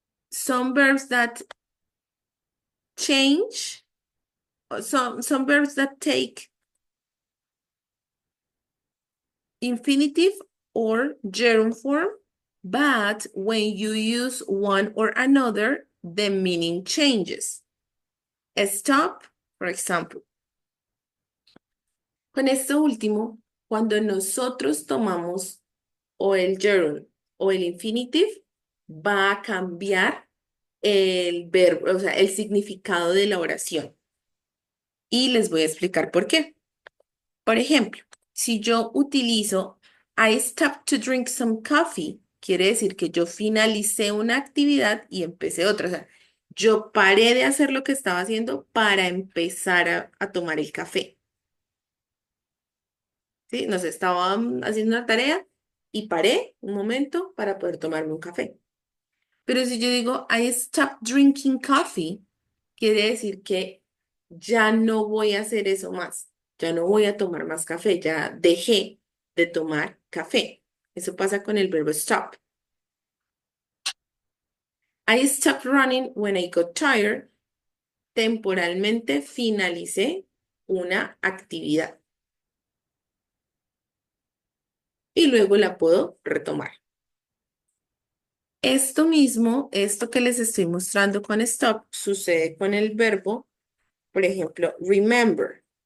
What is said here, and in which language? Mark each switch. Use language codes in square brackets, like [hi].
[en] Some verbs that change, some verbs that take infinitive or gerund form, but when you use one or another, the meaning changes. Stop, for example. [es] Con esto último, cuando nosotros tomamos o el gerund o el infinitive, va a cambiar el verbo, o sea, el significado de la oración. Y les voy a explicar por qué. Por ejemplo, si yo utilizo [en] I stopped to drink some coffee, [es] quiere decir que yo finalicé una actividad y empecé otra. O sea, yo paré de hacer lo que estaba haciendo para empezar a tomar el café. ¿Sí? Nos estaban haciendo una tarea y paré un momento para poder tomarme un café. Pero si yo digo [en] I stopped drinking coffee, [es] quiere decir que ya no voy a hacer eso más. Ya no voy a tomar más café, ya dejé de tomar café. Eso pasa con el verbo stop. [en] I stopped running when I got tired. [es] Temporalmente finalicé una actividad. Y luego la puedo retomar. Esto mismo, esto que les estoy mostrando con stop, sucede con el verbo, por ejemplo, remember.